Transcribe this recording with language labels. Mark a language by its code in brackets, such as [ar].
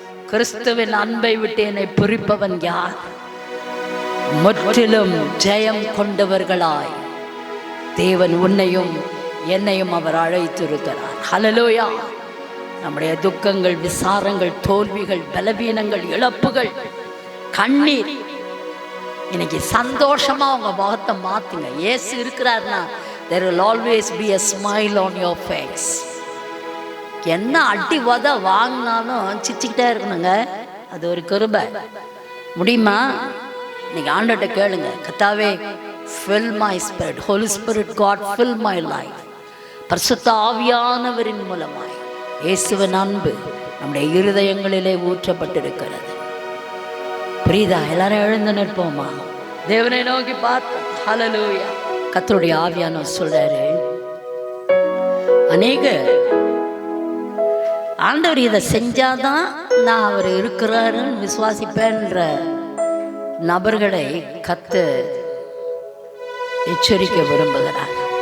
[ta] கிறிஸ்துவின் அன்பை விட்டு என்னை பிரிப்பவன் யார்? முற்றிலும் ஜெயம் கொண்டவர்களாய் தேவன் உன்னையும் என்னையும் அவர் அழைத்திருக்கிறார். ஹல்லேலூயா. நம்முடைய துக்கங்கள், விசாரங்கள், தோல்விகள், பலவீனங்கள், இழப்புகள், கண்ணீர், இன்னைக்கு சந்தோஷமா உங்க முகத்தை மாத்துங்க. இயேசு இருக்கிறார்னா [en] there will always be a smile on your face. [ta] என்ன அடி உத வாங்கினாலும் சிரிச்சுக்கிட்டே இருக்கணுங்க. அது ஒரு கிருபை. முடியுமா? இன்னைக்கு ஆண்டவர்கிட்ட கேளுங்க, கர்த்தாவே [en] fill my spirit, Holy Spirit God fill my life. [ta] பரிசுத்த ஆவியானவரின் மூலமாய் இயேசுவின் அன்பு நம்முடைய இருதயங்களிலே ஊற்றப்பட்டிருக்கிறது. புரியுதா? எல்லாரும் எழுந்து நிற்போமா? தேவனை நோக்கி பார்த்தோம். ஹல்லேலூயா. கர்த்தருடைய ஆவியானவர் சொல்றாரு, அநேக ஆண்டவர் இதை செஞ்சாதான் நான் அவர் இருக்கிறாருன்னு விசுவாசிப்பேன்ற நபர்களை கர்த்தர் எச்சரிக்க விரும்புகிறார்.